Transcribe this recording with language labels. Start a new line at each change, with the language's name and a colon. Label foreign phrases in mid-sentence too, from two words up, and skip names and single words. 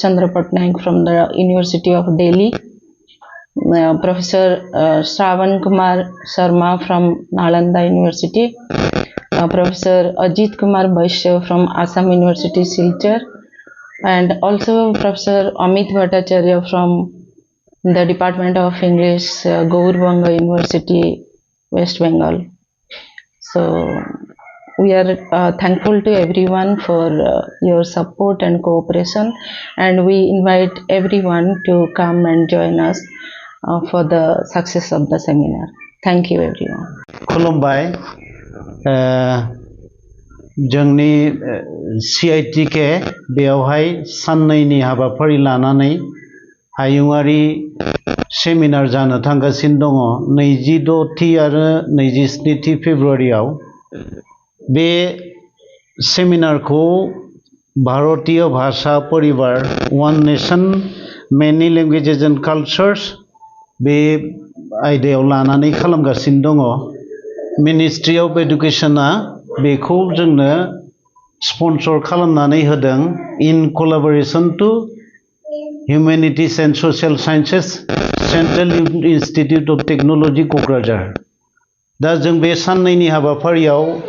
English: Chandra Patnaik from the University of Delhi, Professor Shravan Kumar Sharma from Nalanda University, Professor Ajit Kumar Vaishya from Assam University Silchar, and also Professor Amit Bhattacharya from the Department of English, Gaurbanga University, West Bengal. So we are thankful to everyone for your support and cooperation, and we invite everyone to come and join us for the success of the seminar. Thank you everyone.
Bodo: खुलुमबाय जोंनि CITK बेयावहाय साननैनि हाबाफारि लानानै हायुङारि सेमिनार जानो थांगासिनो दङ 26थि आरो 27थि फेब्रुवारियाव बे सेमिनारखौ भारतीय भाषा परिवार वन नेशन मेनी लैंग्वेजेस एंड कल्चर्स बे आयदायाव लानानै खालामगासिनो दङ मिनिस्ट्रि अफ एडुकेशना बेखौ जोंनो स्पन्सर खालामनानै होदों
English: in collaboration to humanities and social sciences
Bodo: सेंट्रल इंस्टीट्यूट अफ टेक्नोलॉजी क'क्राझार दा जों बे साननैनि हाबाफारियाव